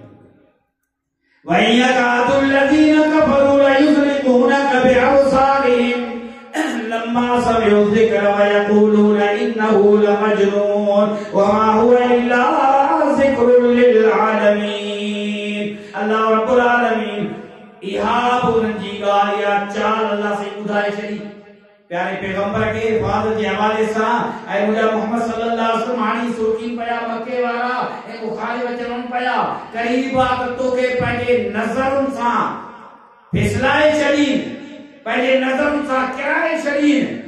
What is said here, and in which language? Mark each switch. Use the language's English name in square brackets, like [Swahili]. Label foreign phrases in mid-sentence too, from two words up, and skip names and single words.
[Arabic] ويكاد الذين كفروا ليزلقونك بأبصارهم لما سمعوا الذكر ويقولون إنه لمجنون وما هو إلا ذكر للعالمين. الله رب العالمين [Sindhi] इहा उन्हनि जी ॻाल्हि या चाल अल्लाह से ॿुधाए छॾी प्यारे पैगंबर के हिफाज़त जे हवाले सां। ऐं मुंहिंजा मोहम्मद [Arabic] صلى الله عليه وسلم [Sindhi] हाणे सोचीन पिया मके वारा ऐं मुखालिफ़ चवनि पिया क़रीब आहे त तोखे पंहिंजे नज़रुनि सां फिसलाए छॾीन, पंहिंजे नज़रुनि सां किराए छॾीन।